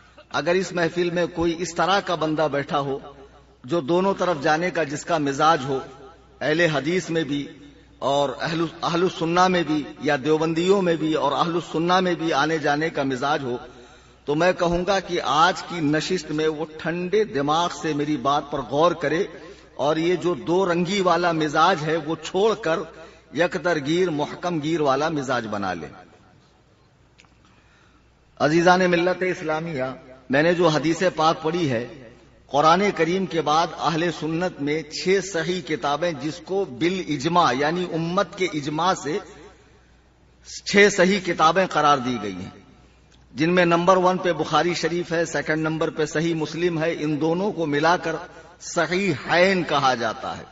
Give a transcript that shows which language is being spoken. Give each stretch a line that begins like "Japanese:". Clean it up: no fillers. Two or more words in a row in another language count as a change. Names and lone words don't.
Urdu: اگر اس محفل میں کوئی اس طرح کا بندہ بیٹھا ہو جو دونوں طرف جانے کا جس کا مزاج ہو، اہل حدیث میں بھی اور اہل السنہ میں بھی، یا دیوبندیوں میں بھی اور اہل السنہ میں بھی آنے جانے کا مزاج ہو، تو میں کہوں گا کہ آج کی نشست میں وہ ٹھنڈے دماغ سے میری بات پر غور کرے اور یہ جو دو رنگی والا مزاج ہے وہ چھوڑ کر
Persian: یک در گیر محکم گیر
Urdu: والا مزاج بنا لے۔ عزیزان ملت اسلامیہ، میں نے جو حدیث پاک پڑھی ہے، قرآن کریم کے بعد اہل سنت میں 6 صحیح کتابیں جس کو بالاجماع یعنی امت کے اجماع سے 6 صحیح کتابیں قرار دی گئی ہیں، جن میں نمبر 1 پہ بخاری شریف ہے، سیکنڈ نمبر پہ صحیح مسلم ہے، ان دونوں کو ملا کر صحیحین کہا جاتا ہے۔